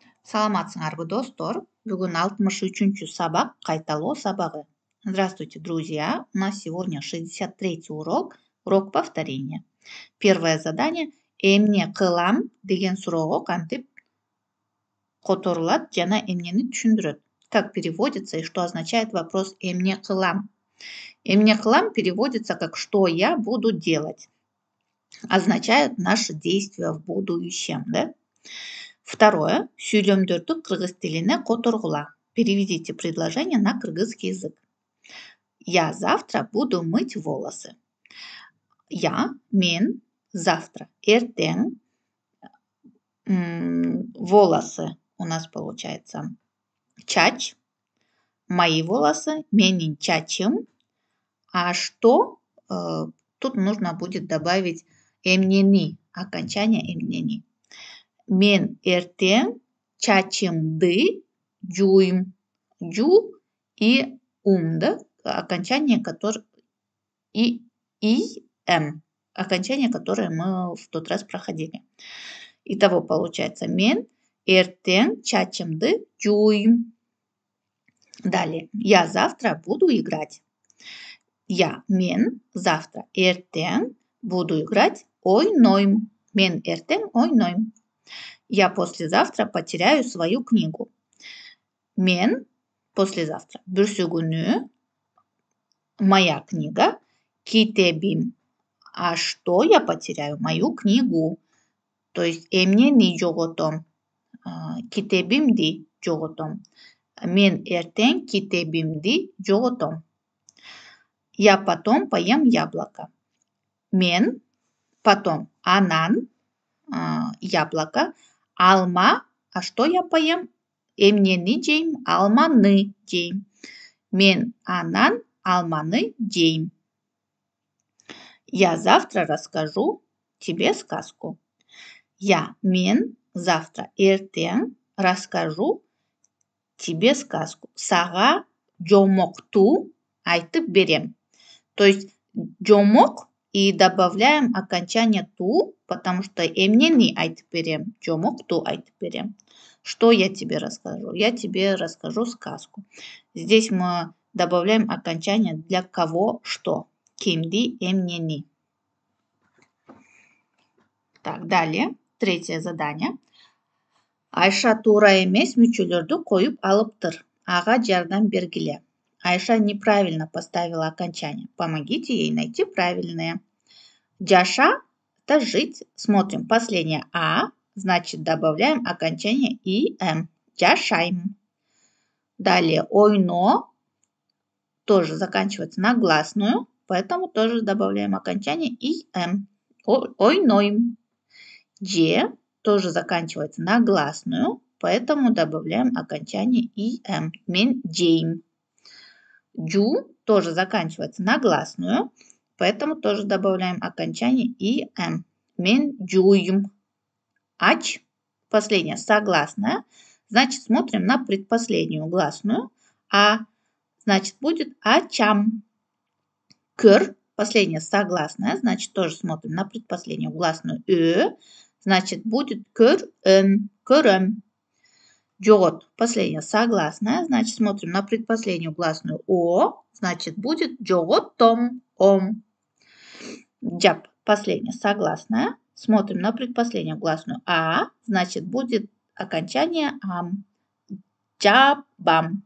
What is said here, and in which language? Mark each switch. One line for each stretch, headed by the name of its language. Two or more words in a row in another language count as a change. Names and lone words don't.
Kyrgyz: Саламатсыңарбы, достор? Бүгін 63-ші сабақ қайталау сабағы.
Russian: Здравствуйте, друзья! У нас сегодня 63-й урок, урок повторения. Первое задание
Kyrgyz: «Эмне кылам» деген суроого кантип которулат жана эмнени түшүндүрөт.
Russian: Как переводится и что означает вопрос
Kyrgyz: «Эмне кылам»? «Эмне кылам»
Russian: переводится как «что я буду делать». Означает наши действия в будущем, да? Второе.
Kyrgyz: Сүйлөмдөрдү кыргыз тилине которгула.
Russian: Переведите предложение на кыргызский язык. Я завтра буду мыть волосы. Мен завтра, эртең, волосы у нас получается чач, мои волосы,
Kyrgyz: менин чачым.
Russian: А что? Тут нужно будет добавить эмнени, окончание эмнени.
Kyrgyz: Мен эртең чачымды жуйм.
Russian: Жу и да? Окончание, которое и м. Окончание, которое мы в тот раз проходили. Итого получается
Kyrgyz: мен эртең чачымды жуйм.
Russian: Далее. Я завтра буду играть.
Kyrgyz: Мен завтра эртең
Russian: буду играть
Kyrgyz: ойнойм. Мен эртең ойнойм.
Russian: Я послезавтра потеряю свою книгу.
Kyrgyz: Мен послезавтра. Бүрсү күнү
Russian: моя книга
Kyrgyz: китебим.
Russian: А что я потеряю? Мою книгу. То есть
Kyrgyz: эмнени жоготом. Китебимди жоготом. Мен эртең китебимди жоготом.
Russian: Я потом поем яблоко.
Kyrgyz: Мен потом анан яблоко.
Russian: Алма. А что я поем?
Kyrgyz: Эмнени жейм? Алманы жейм. Мен анан алманы жейм.
Russian: Я завтра расскажу тебе сказку. Мен завтра эртең расскажу тебе сказку.
Kyrgyz: Сага жомокту айтып берем.
Russian: То есть жомок и добавляем окончание ту, потому что
Kyrgyz: эмнени айтып берем, жомокту айтып берем.
Russian: Что я тебе расскажу? Я тебе расскажу сказку. Здесь мы добавляем окончание для кого что.
Kyrgyz: Кимди, эмнени.
Russian: Так, далее. Третье задание.
Kyrgyz: Айша туура эмес мүчөлөрдү коюп алыптыр. Ага жардам бергиле.
Russian: Айша неправильно поставила окончание. Помогите ей найти правильное. Жаша – это жить. Смотрим. Последнее «а». Значит, добавляем окончание «им». Жашайм. Далее ойно тоже заканчивается на гласную, поэтому тоже добавляем окончание «им». Ойнойм. Же тоже заканчивается на гласную, поэтому добавляем окончание «им».
Kyrgyz: Мен жейм.
Russian: Джу тоже заканчивается на гласную, поэтому тоже добавляем окончание «им».
Kyrgyz: Мен джуйм.
Russian: Ач, последняя согласная, значит смотрим на предпоследнюю гласную. А, значит будет ачам. Кыр, последняя согласная, значит тоже смотрим на предпоследнюю гласную. Значит будет кыр-ын, кырым. Жогот, последняя согласная, значит смотрим на предпоследнюю гласную о, значит будет жоготом, ом. Джаб, последняя согласная, смотрим на предпоследнюю гласную а, значит будет окончание ам. Джабам.